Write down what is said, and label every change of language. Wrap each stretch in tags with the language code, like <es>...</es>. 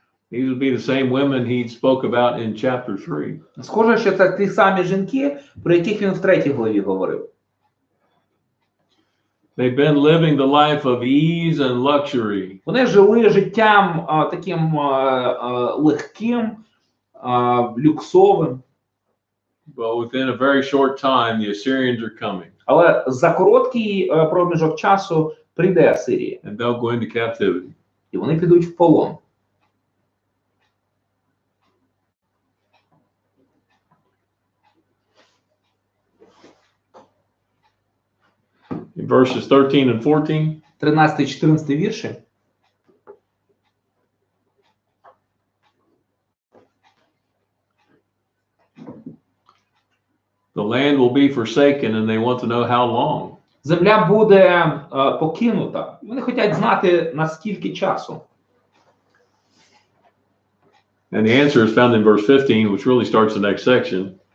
<en>These would be the same women he spoke about in chapter 3.</en> <uk>Схоже, що це ті самі жінки, про яких він в 3 главі говорив.</uk> <en>They've been living the life of ease and luxury.</en> <uk>Вони жили життям таким легким, люксовим.</uk> <en>But within a very short time, the Assyrians are coming.</en> <uk>Але за короткий проміжок часу прийде Асирія.</uk> <en>And they'll go into captivity.</en> <uk>І вони підуть в полон.</uk> <en>In verses 13 and 14,</en> <uk>13-14 вірші.</uk> <en>the land will be forsaken, and they want to know how long.</en> <uk>Земля буде покинута. Вони хочуть знати, наскільки часу.</uk> <en>And the answer is found in verse 15, which really starts the next section.</en>